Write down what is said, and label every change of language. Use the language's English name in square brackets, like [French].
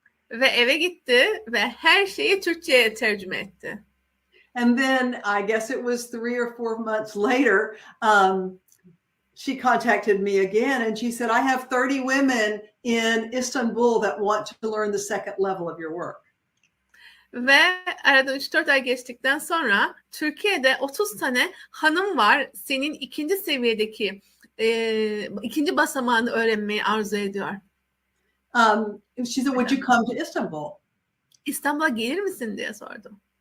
[Turkish] Ve eve gitti ve her şeyi Türkçe'ye tercüme etti. [English] And then I guess it was 3 or 4 months later, she contacted me again and she said, I have 30 women in Istanbul that want to learn the second level of your work. [Turkish] Ve arada 3-4 ay geçtikten sonra Türkiye'de 30 tane hanım var senin 2. seviyedeki 2. basamağını öğrenmeyi arzu ediyor. [English] She said, would you come to Istanbul? [Turkish] İstanbul'a gelir misin diye sordum.